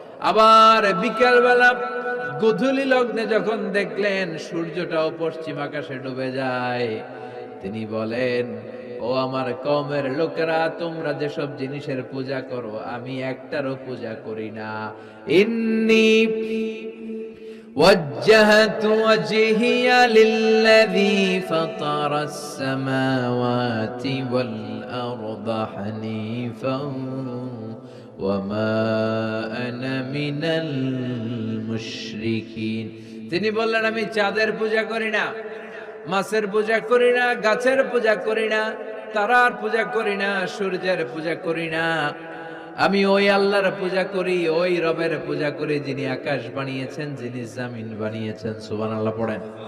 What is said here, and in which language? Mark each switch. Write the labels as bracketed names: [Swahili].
[Bangla] আবার বিকেল বেলা গোধূলি লগ্নে যখন দেখলেন সূর্যটাও পশ্চিম আকাশে ডুবে যায়, তিনি বলেন, ও আমার কওমের লোকেরা, তোমরা যেসব জিনিসের পূজা করো আমি একটারও পূজা করি না। [Arabic] ইন্নী وجهت وجهي للذي فطر السماوات والأرض حنيفا وما أنا من المشركين। [Bangla] তিনি বললেন, আমি চাঁদের পূজা করি না, মাছের পূজা করি না, গাছের পূজা করি না, তারার পূজা করি না, সূর্যের পূজা করি না। আমি ওই আল্লাহর পূজা করি, ওই রবের পূজা করি যিনি আকাশ বানিয়েছেন, যিনি জমিন বানিয়েছেন। সুবহানাল্লাহ পড়েন।